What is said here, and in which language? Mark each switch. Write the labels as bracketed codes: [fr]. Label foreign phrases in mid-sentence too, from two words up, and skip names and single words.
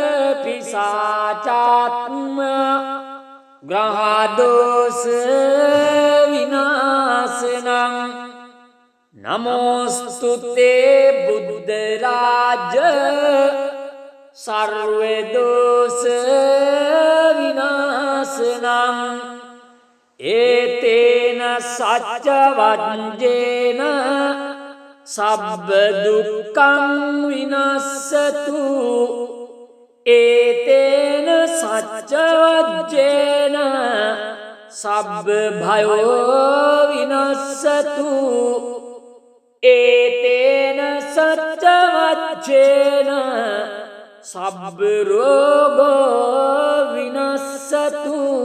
[sa] පිසාචාත්ම ග්‍රහ දෝෂ විනාශනං නමෝස්තුතේ බුද්ධ රාජ සර්ව දෝෂ විනාශනං [pi] ඒතේන සච්ච වජ්ජේන සබ්බ දුක්ඛං විනස්සතු ඒතේන සච්ච වජ්ජේන සබ්බ භයෝ විනස්සතු ඒතේන සච්ච වජ්ජේන සබ්බ රෝගෝ විනස්සතු